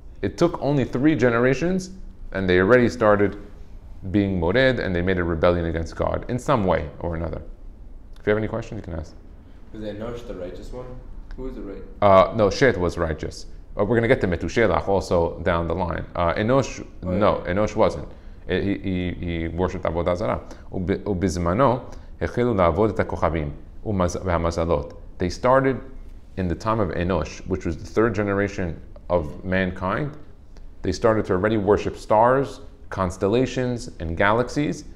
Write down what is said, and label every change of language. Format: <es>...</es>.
<en>It took only 3 generations, and they already started being mored, and they made a rebellion against God in some way or another. If you have any questions, you can ask. Was Enosh the righteous one? Who was the right? No, Shet was righteous. We're going to get to Metushelah also down the line. Enosh, Enosh wasn't. He worshipped Avodah Zarah.</en> <he>ובזמנו החלו לעבוד את הכוכבים והמזלות.</he> <en>They started in the time of Enosh, which was the third generation of mankind. They started to already worship stars, constellations, and galaxies.</en>